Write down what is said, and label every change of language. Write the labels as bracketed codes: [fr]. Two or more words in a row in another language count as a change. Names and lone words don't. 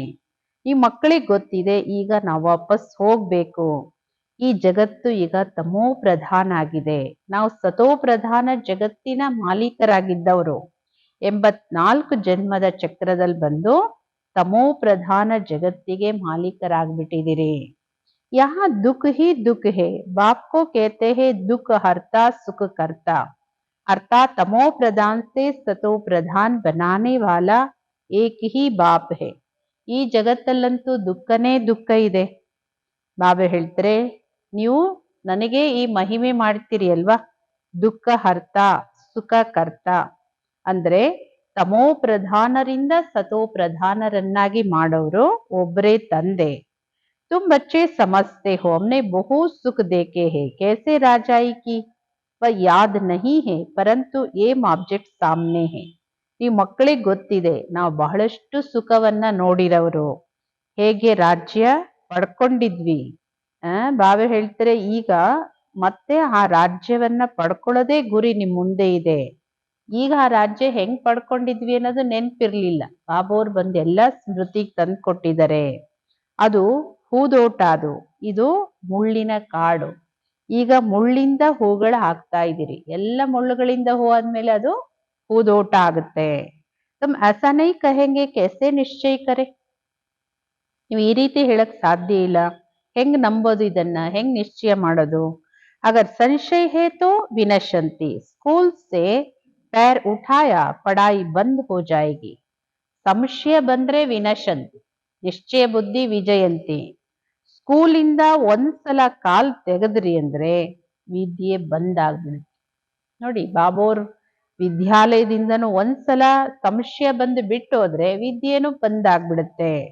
[kn] ಈ ಮಕ್ಕಳಿಗೆ ಗೊತ್ತಿದೆ ಈಗ ನಾವು ವಾಪಸ್ ಹೋಗ್ಬೇಕು. ಈ ಜಗತ್ತು ಈಗ ತಮೋ ಪ್ರಧಾನ ಆಗಿದೆ. ನಾವು ಸತೋ ಪ್ರಧಾನ ಜಗತ್ತಿನ ಮಾಲೀಕರಾಗಿದ್ದವರು 84 ಜನ್ಮದ ಚಕ್ರದಲ್ಲಿ ಬಂದು ತಮೋ ಪ್ರಧಾನ ಜಗತ್ತಿಗೆ ಮಾಲೀಕರಾಗ್ಬಿಟ್ಟಿದಿರಿ. [hi] यहाँ दुख ही दुख है। बाप को कहते हैं दुख हरता सुख करता, अर्थात तमो प्रधान से सतो प्रधान बनाने वाला एक ही बाप है. [kn] ಈ ಜಗತ್ತಲ್ಲಂತೂ ದುಃಖನೇ ದುಃಖ ಇದೆ. ಬಾಬಾ ಹೇಳ್ತಾರೆ, ನೀವು ನನಗೆ ಈ ಮಹಿಮೆ ಮಾಡ್ತೀರಿ ಅಲ್ವಾ, [hi] दुख हरता सुख करता [kn] ಅಂದ್ರೆ ತಮೋ ಪ್ರಧಾನರಿಂದ ಸತೋ ಪ್ರಧಾನರನ್ನಾಗಿ ಮಾಡೋರು ಒಬ್ಬರೇ ತಂದೆ. [hi] तुम बच्चे समझते हो हमने बहुत सुख देखे हैं, कैसे राजाई की वह याद नहीं है, परंतु [en] aim object [hi] ಸಾಮ್ನೆ है. [kn] ಈ ಮಕ್ಕಳಿಗೆ ಗೊತ್ತಿದೆ ನಾವು ಬಹಳಷ್ಟು ಸುಖವನ್ನ ನೋಡಿರವರು, ಹೇಗೆ ರಾಜ್ಯ ಪಡ್ಕೊಂಡಿದ್ವಿ. ಬಾಬಾ ಹೇಳ್ತಾರೆ ಈಗ ಮತ್ತೆ ಆ ರಾಜ್ಯವನ್ನ ಪಡ್ಕೊಳ್ಳೋದೇ ಗುರಿ ನಿಮ್ ಮುಂದೆ ಇದೆ. ಈಗ ಆ ರಾಜ್ಯ ಹೆಂಗ್ ಪಡ್ಕೊಂಡಿದ್ವಿ ಅನ್ನೋದು ನೆನ್ಪಿರ್ಲಿಲ್ಲ. ಬಾಬೋರ್ ಬಂದು ಎಲ್ಲ ಸ್ಮೃತಿಗೆ ತಂದು ಕೊಟ್ಟಿದ್ದಾರೆ. ಅದು ಹೂದೋಟ, ಇದು ಮುಳ್ಳಿನ ಕಾಡು. ಈಗ ಮುಳ್ಳಿಂದ ಹೂಗಳು ಹಾಕ್ತಾ ಇದ್ದೀರಿ. ಎಲ್ಲ ಮುಳ್ಳುಗಳಿಂದ ಹೂ ಆದ್ಮೇಲೆ ಅದು ಹೂದೋಟ ಆಗುತ್ತೆ. [hi] ತಮ್ ऐसा नहीं कहेंगे कैसे निश्चय करे. [kn] ನೀವು ಈ ರೀತಿ ಹೇಳಕ್ ಸಾಧ್ಯ ಇಲ್ಲ. ಹೆಂಗ್ ನಂಬೋದು ಇದನ್ನ, ಹೆಂಗ್ ನಿಶ್ಚಯ ಮಾಡೋದು? [hi] अगर संशय है तो विनशंति, स्कूल से पैर उठाया पढ़ाई बंद हो जाएगी. [kn] ಸಂಶಯ ಬಂದ್ರೆ ವಿನಶಂತಿ, ನಿಶ್ಚಯ ಬುದ್ಧಿ ವಿಜಯಂತಿ. ಸ್ಕೂಲಿಂದ ಒಂದ್ಸಲ ಕಾಲ್ ತೆಗೆದ್ರಿ ಅಂದ್ರೆ ವಿದ್ಯೆ ಬಂದ್ ಆಗ್ಬಿಡುತ್ತೆ. ನೋಡಿ, ಬಾಬೋರ್ ವಿದ್ಯಾಲಯದಿಂದನೂ ಒಂದ್ಸಲ ಸಂಶಯ ಬಂದು ಬಿಟ್ಟು ಹೋದ್ರೆ ವಿದ್ಯೆನೂ ಬಂದ್ ಆಗ್ಬಿಡುತ್ತೆ.